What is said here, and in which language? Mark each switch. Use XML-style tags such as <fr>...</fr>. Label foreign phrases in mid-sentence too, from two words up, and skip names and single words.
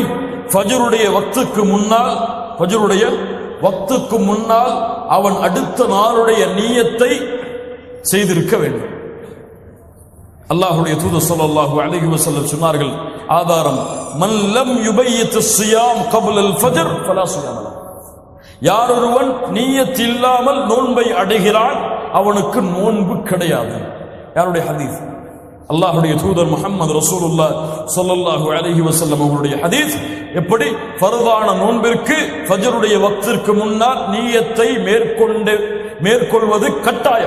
<ta>ஃபஜ்ருடைய வக்துக்கு முன்னால், ஃபஜ்ருடைய வக்துக்கு முன்னால் அவன் அடுத்த நாளுடைய நியத்தை செய்திருக்க வேண்டும். அல்லாஹ்வுடைய தூதர்</ta> <ar>صلى الله عليه وسلم</ar> <ta>சொன்னார்கள், ஆதாரம்,</ta> <ar>من لم يبيت الصيام قبل الفجر فلا صيام له.</ar> <ta>யார் ஒருவன் நியத் இல்லாமல் நோன்பை அடைகிறான் அவனுக்கு நோன்பு கிடையாது. யாருடைய ஹதீஸ்? அல்லாஹ்வுடைய தூதர் முஹம்மது ரசூலுல்லாஹ்</ta> <ar>صلى الله عليه وسلم</ar> <ta>அவருடைய ஹதீஸ். எப்படி? ஃபர்தான நோன்பிற்கு ஃபஜ்ருடைய வக்திற்கு முன்னால் நியத்தை மேற்கொள்வது கட்டாயம்.</ta>